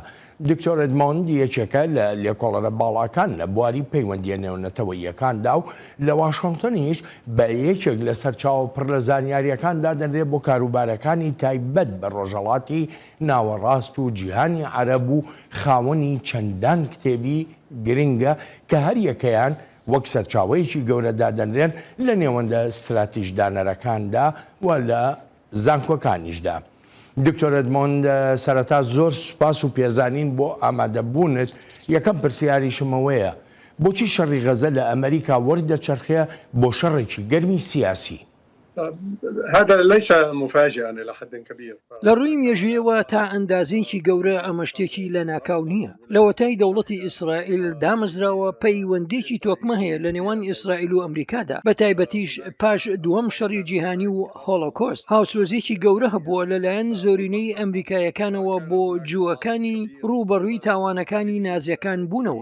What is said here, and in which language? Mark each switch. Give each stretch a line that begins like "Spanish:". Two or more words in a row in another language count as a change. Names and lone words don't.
Central Kurdish: دکتۆر ئەدمۆند یەکێکە لە لێکۆڵەرە باڵاکان لە بواری پەیوەندیە نێونەتەوەییەکاندا و لە واشنگتنیش بە یەکێک لە سەرچاوە پڕ لە زانیاریەکاندا دەنرێت بۆ کاروبارەکانی تایبەت بە ڕۆژهەڵاتی ناوەڕاست و جیهانی عەرەب و خاوەنی چەندان کتێبی گرنگە کە هەر یەکەیان وەک سەرچاوەیەکی گەورەدا دەنرێن لە نێوەندە استراتیژدانەرەکاندا و لە زانکۆکانیشدا. دکتۆر ئەدمۆند سەرەتا زۆر سوپاس و پێزانین بۆ ئامادەبوونت. یەکەم پرسیاریشمەوەیە بۆچی شەڕی غەزە لە ئەمریکا وەردەچەرخێ بۆ شەڕێکی گەرمی سیاسی؟
Arabic: هذا ليس مفاجئا إلى حد كبير.
Central Kurdish: لە ڕووی مێژویەوە تا ئەندازێکی گەورە ئەمە شتێکی لە ناکاو نییە. لەوەتای دەوڵەتی ئیسرائیل دامەزراوە پەیوەندێکی تۆکمە هەیە لە نێوان ئیسرائیل و ئەمریکادا بە تایبەتیش پاش دووەم شەڕی جیهانی و هۆڵۆکۆست. هاوسۆزێکی گەورە هەبووە لەلایەن زۆرینەی ئەمریکایەکانەوە بۆ جووەکانی ڕوبەڕووی تاوانەکانی نازیەکان بوونەوە.